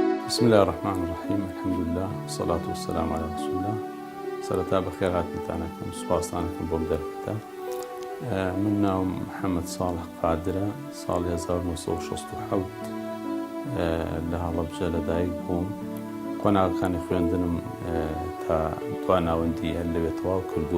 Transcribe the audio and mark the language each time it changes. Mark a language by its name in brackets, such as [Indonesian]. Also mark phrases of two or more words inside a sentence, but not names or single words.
[Arabic] بسم الله الرحمن الرحيم. الحمد لله والصلاة والسلام على رسول الله. [Central Kurdish] سرتا بخير هاتنتانكم سپاسانكم بۆ دەرفەتە. من ناوم محەممەد ساڵح قادرە، ساڵی 1967 لە هەڵەبجە لەدایک بووم. قۆناغەکانی خوێندنم تا دوا ناوەندی هەر لەوێ تەواو کردووە.